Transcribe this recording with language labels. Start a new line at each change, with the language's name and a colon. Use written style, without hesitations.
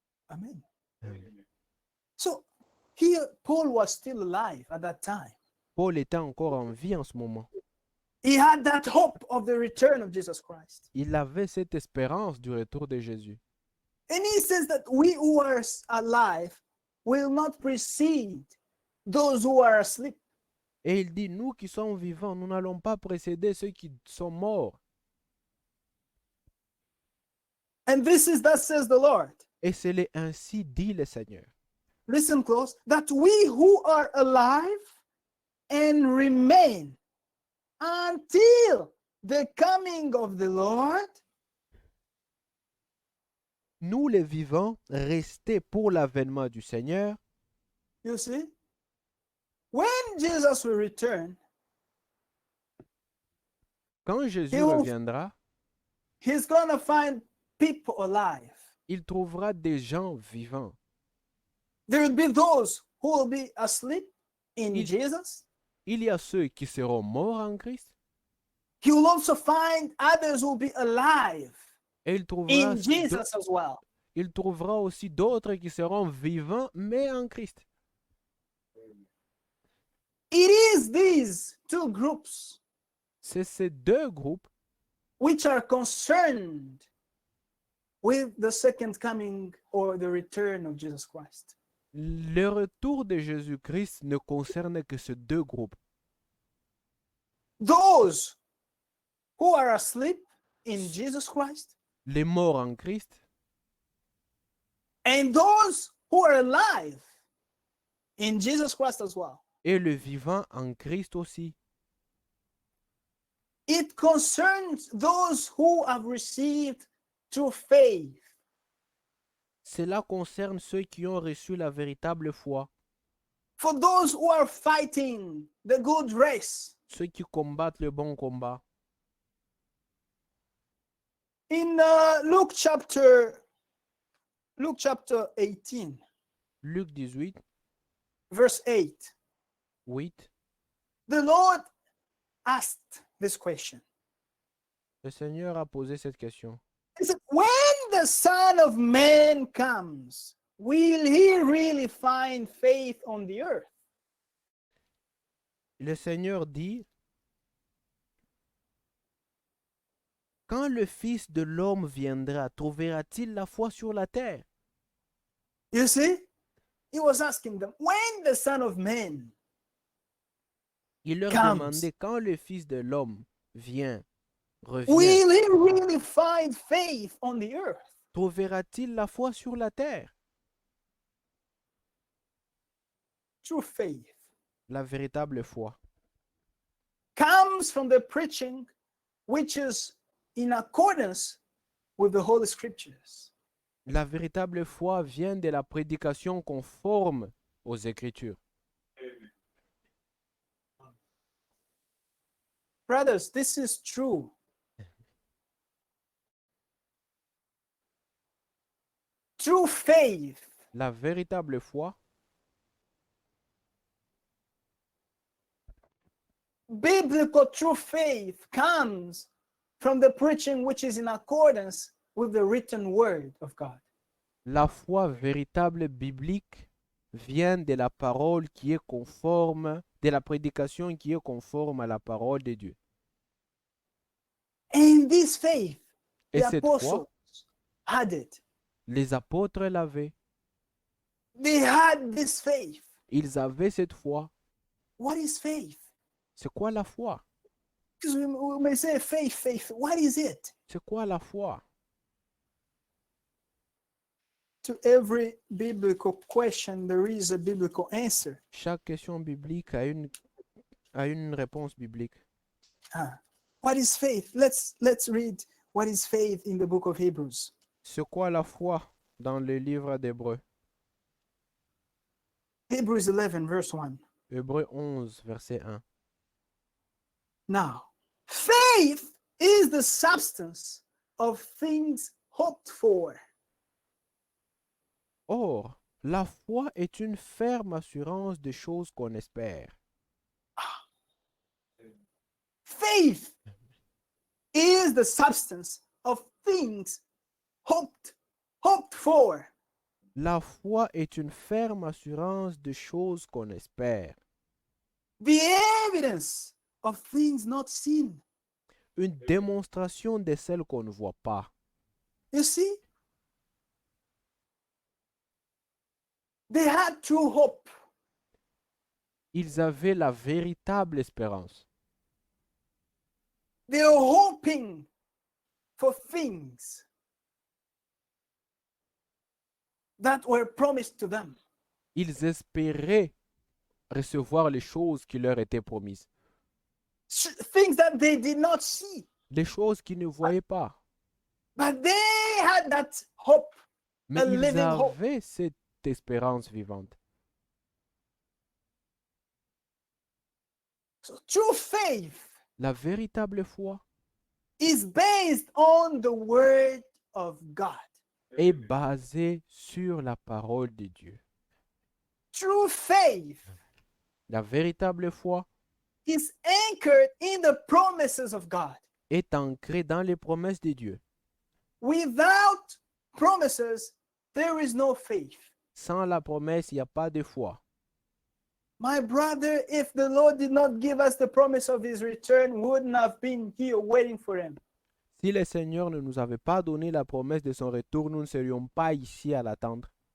English: Amen. Amen. So here Paul was still alive at that time.
French: Paul était encore en vie en ce moment.
English: He had that hope of the return of Jesus Christ.
French: Il avait cette espérance du retour de Jésus.
English: And he says that we who are alive will not precede those who are asleep.
French: Et il dit, nous qui sommes vivants, nous n'allons pas précéder ceux qui sont morts.
English: And this is thus says the Lord.
French: Et c'est les ainsi dit le Seigneur.
English: Listen close. That we who are alive and remain until the coming of the Lord.
French: Nous les vivants, restés pour l'avènement du Seigneur.
English: You see? When Jesus will return,
French: Quand Jésus
English: He will-
French: reviendra,
English: he's going to find people alive.
French: il trouvera des gens vivants.
English: There will be those who will be asleep in
French: Il-
English: Jesus.
French: Il y a ceux qui seront morts en Christ
English: He will also find others who will be alive
French: et il trouvera,
English: in Jesus as well.
French: il trouvera aussi d'autres qui seront vivants mais en Christ.
English: It is these two groups
French: C'est ces deux groupes
English: which are concerned with the second coming or the return of Jesus Christ.
French: Le retour de Jésus-Christ ne concerne que ces deux groupes.
English: Those who are asleep in Jesus Christ
French: Les morts en Christ
English: and those who are alive in Jesus Christ as well.
French: et le vivant en Christ aussi.
English: It concerns those who have received through faith.
French: Cela concerne ceux qui ont reçu la véritable foi,
English: For those who are fighting the good race.
French: ceux qui combattent le bon combat.
English: In Luke chapter 18,
French: Luc 18,
English: verse 8,
French: 8.
English: the Lord asked this question.
French: Le Seigneur a posé cette question.
English: He said, when the Son of Man comes, will he really find faith on the earth?
French: Le Seigneur dit, quand le Fils de l'homme viendra, trouvera-t-il la foi sur la terre?
English: You see? He was asking them, when the Son of Man,
French: Il leur
English: Comes.
French: demandait, quand le Fils de l'homme vient, Reviens.
English: Will he really find faith on the earth?
French: Trouvera-t-il la foi sur la terre?
English: True faith
French: La véritable foi
English: comes from the preaching which is in accordance with the Holy Scriptures.
French: La véritable foi vient de la prédication conforme aux Écritures.
English: Brothers, this is true. True faith
French: La véritable foi,
English: biblical true faith comes from the preaching which is in accordance with the written word of God.
French: la foi véritable biblique vient de la parole qui est conforme, de la prédication qui est conforme à la parole de Dieu.
English: And this faith,
French: Et
English: the
French: cette
English: apostles
French: foi,
English: had it.
French: les apôtres l'avaient.
English: They had this faith.
French: Ils avaient cette foi.
English: What is faith?
French: C'est quoi la foi?
English: Because we may say faith, faith. What is it?
French: C'est quoi la foi?
English: To every biblical question, there is a biblical answer.
French: Chaque question biblique a une réponse biblique.
English: What is faith? Let's read what is faith in the book of Hebrews.
French: C'est quoi la foi dans le livre d'Hébreux?
English: Hebrews 11, verse 1.
French: Hébreux 11, verset 1.
English: Now, faith is the substance of things hoped for.
French: Or, la foi est une ferme assurance des choses qu'on espère.
English: Faith is the substance of things hoped for.
French: La foi est une ferme assurance des choses qu'on espère.
English: The evidence of things not seen.
French: Une démonstration de celles qu'on ne voit pas.
English: You see? They had true hope.
French: Ils avaient la véritable espérance.
English: They were hoping for things that were promised to them.
French: Ils espéraient recevoir les choses qui leur étaient promises.
English: Things that they did not see.
French: Les choses qu'ils ne voyaient pas.
English: But they had that hope.
French: Mais
English: A
French: ils
English: living hope.
French: avaient cette espérance vivante.
English: So true faith
French: La véritable foi
English: is based on the word of God.
French: est basée sur la parole de Dieu.
English: True faith
French: La véritable foi
English: is anchored in the promises of God.
French: est ancrée dans les promesses de Dieu.
English: Without promises, there is no faith.
French: Sans la promesse, il n'y a pas de foi.
English: My brother, if the Lord did not give us the promise of his return, we wouldn't have been here waiting for him.
French: Si le Seigneur ne nous avait pas donné la promesse de son retour, nous ne serions pas ici à l'attendre.